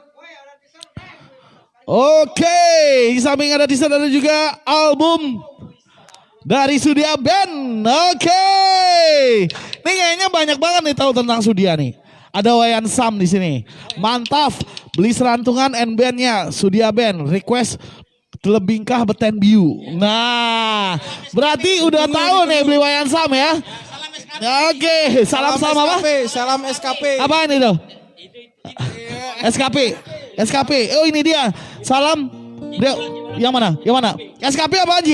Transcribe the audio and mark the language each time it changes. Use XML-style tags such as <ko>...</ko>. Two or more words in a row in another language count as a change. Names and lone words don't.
<id>Oke, di samping ada t-shirt ada juga album dari Sudia Band. Oke, ini kayaknya banyak banget nih tahu tentang Sudia nih. Ada Wayan Sam di sini. Mantap, beli serantungan and bandnya Sudia Band. Request telebingkah beten biu. Nah, berarti udah tahu nih beli Wayan Sam ya. Oke, salam apa? Salam SKP. Apaan itu? SKP. Oh ini dia. Salam Dia, yang mana? Yang mana? SKP apa Haji?</id>